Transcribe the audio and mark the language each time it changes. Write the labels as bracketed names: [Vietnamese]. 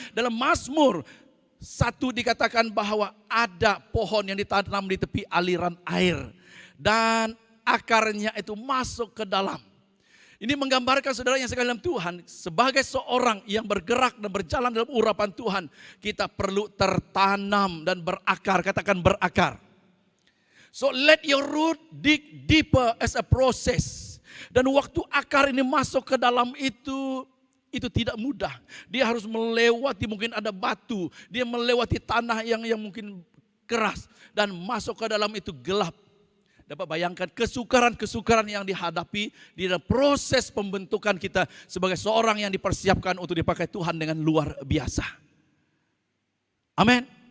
[Malay] Dalam Mazmur 1 dikatakan bahwa ada pohon yang ditanam di tepi aliran air dan akarnya itu masuk ke dalam. Ini menggambarkan saudara yang sekalian Tuhan, sebagai seorang yang bergerak dan berjalan dalam urapan Tuhan, kita perlu tertanam dan berakar. Katakan berakar. [English] So let your root dig deeper as a process. [Malay] Dan waktu akar ini masuk ke dalam itu tidak mudah. Dia harus melewati mungkin ada batu, dia melewati tanah yang mungkin keras dan masuk ke dalam itu gelap. Dapat bayangkan kesukaran-kesukaran yang dihadapi di dalam proses pembentukan kita sebagai seorang yang dipersiapkan untuk dipakai Tuhan dengan luar biasa. Amin.